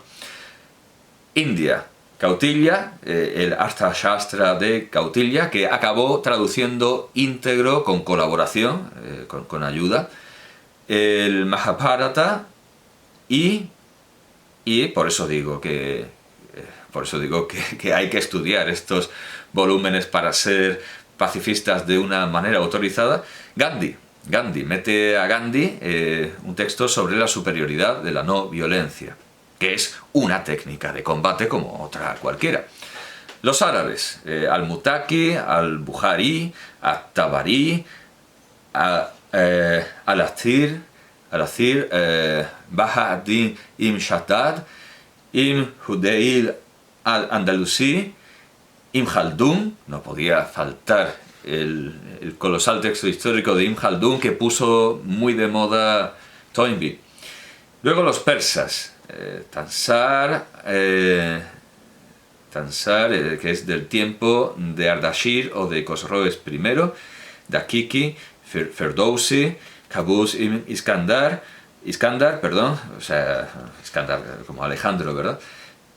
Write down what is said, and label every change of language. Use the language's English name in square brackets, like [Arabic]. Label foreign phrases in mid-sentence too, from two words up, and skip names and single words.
[Spanish] India, Kautilya, el Arthashastra de Kautilya, que acabó traduciendo íntegro, con colaboración, con ayuda, el Mahabharata, y por eso digo que hay que estudiar estos volúmenes para ser pacifistas de una manera autorizada. Gandhi, mete a Gandhi un texto sobre la superioridad de la no violencia, que es una técnica de combate como otra cualquiera. Los árabes, al-Mutaki, al-Bukhari, al-Tabari, al-Athir, Baha ad-Din Ibn Shaddad, Ibn Hudayl al-Andalusi, Ibn Khaldun. No podía faltar el colosal texto histórico de Ibn Khaldun, que puso muy de moda Toynbee. Luego los persas, Tansar, que es del tiempo de Ardashir o de Khosroes I, Dakiki, Ferdowsi, Qaboos ibn Iskandar, Iskandar como Alejandro, ¿verdad?